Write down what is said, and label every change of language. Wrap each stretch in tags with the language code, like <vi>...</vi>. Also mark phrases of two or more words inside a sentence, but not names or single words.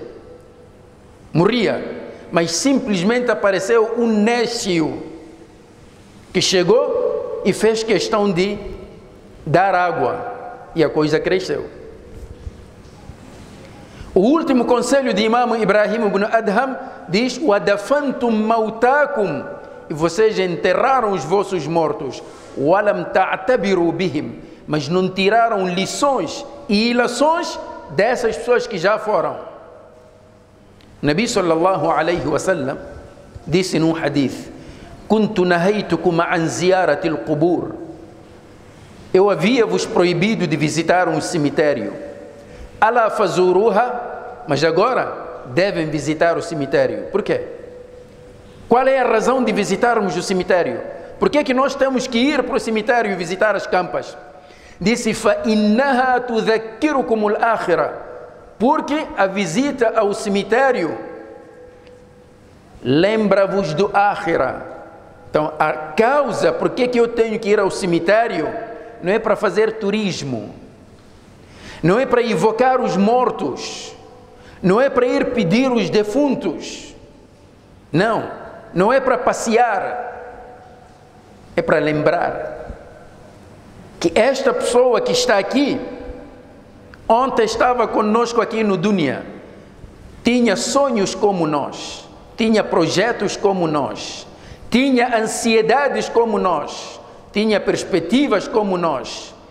<pt>Morria, mas simplesmente apareceu um nécio que chegou e fez questão de dar água e a coisa cresceu. O último conselho de Imam Ibrahim ibn Adham diz:</pt> <ar>وَدَفَنْتُمْ مَوْتَاكُمْ,</ar> <pt>e vocês enterraram os vossos mortos,</pt> <ar>وَلَمْ تَعْتَبِرُوا بِهِمْ,</ar> <pt>mas não tiraram lições e ilações dessas pessoas que já foram.</pt> <ar>نبي صلى الله عليه وسلم</ar> <pt>disse num hadith:</pt> <ar>كُنْتُ نَهَيْتُكُمْ عَنْ زِيَارَةِ الْقُبُورِ,</ar> <pt>eu havia-vos proibido de visitar um cemitério.</pt> <ar>ألا فزوروها,</ar> <pt>mas agora devem visitar o cemitério. Por quê? Qual é a razão de visitarmos o cemitério? Por que nós temos que ir para o cemitério e visitar as campas? Disse:</pt> <ar>فَإِنَّهَا تُذَكِّرُكُمُ الْآخِرَةِ,</ar> <pt>porque a visita ao cemitério lembra-vos do Ákhira. Então a causa por que eu tenho que ir ao cemitério não é para fazer turismo, não é para invocar os mortos, não é para ir pedir os defuntos, não é para passear, é para lembrar que esta pessoa que está aqui, ontem estava conosco aqui no Dunya, tinha sonhos como nós, tinha projetos como nós, tinha ansiedades como nós, tinha perspectivas como nós,</pt>